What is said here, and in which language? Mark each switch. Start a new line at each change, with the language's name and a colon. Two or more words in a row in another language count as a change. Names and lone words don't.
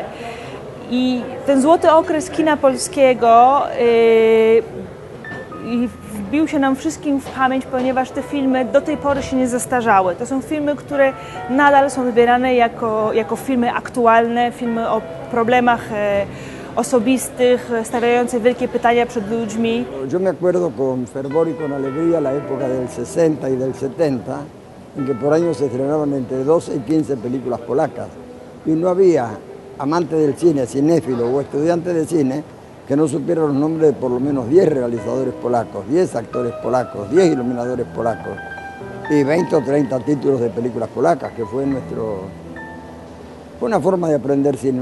Polish: I ten złoty okres kina polskiego wbił się nam wszystkim w pamięć, ponieważ te filmy do tej pory się nie zestarzały. To są filmy, które nadal są wybierane jako filmy aktualne, filmy o problemach osobistych, stawiające wielkie pytania przed ludźmi.
Spanish: Yo me acuerdo con fervor y con alegría la época del 60 y del 70, en que por año se estrenaban entre 12 y 15 películas polacas. Y no había amante del cine, cinéfilo o estudiante de cine que no supiera los nombres de por lo menos 10 realizadores polacos, 10 actores polacos, 10 iluminadores polacos y 20 o 30 títulos de películas polacas, que fue fue una forma de aprender cine.